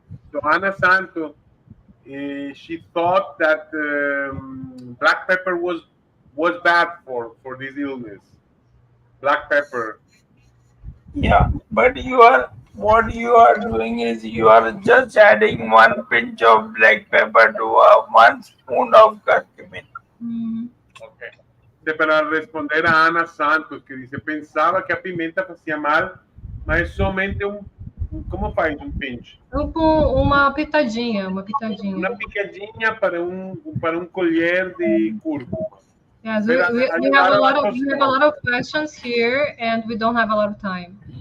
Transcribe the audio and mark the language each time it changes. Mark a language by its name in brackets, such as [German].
[English] So Ana Santo, she thought that black pepper was bad for this illness. Black pepper. Yeah, but you are what you are doing is you are just adding one pinch of black pepper to 1 spoon of curcumin. Ok. [Portuguese] Para responder a Ana Santos, [Spanish] que dice, [Portuguese] pensava que a pimenta fazia mal, mas somente como faz um pinch? Uma pitadinha, uma pitadinha. Uma picadinha para um colher de cúrcuma. [English] Yes, we have a lot of questions here, and we don't have a lot of time.